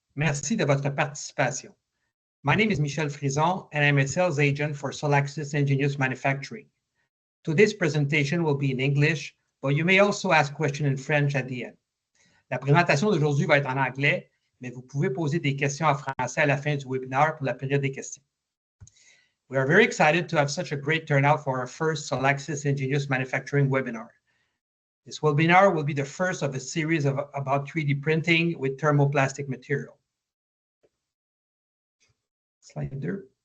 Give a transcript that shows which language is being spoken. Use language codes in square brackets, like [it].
[fr] Merci de votre participation. [en] My name is Michel Frison and I'm a sales agent for Solaxis Engineers Manufacturing. Today's presentation will be in English, but you may also ask questions in French at the end. [fr] La présentation d'aujourd'hui va être en anglais, mais vous pouvez poser des questions en français à la fin du webinaire pour la période des questions. [en] We are very excited to have such a great turnout for our first Solaxis Engineers Manufacturing webinar. This webinar will be the first of a series about 3D printing with thermoplastic material. Slide 2.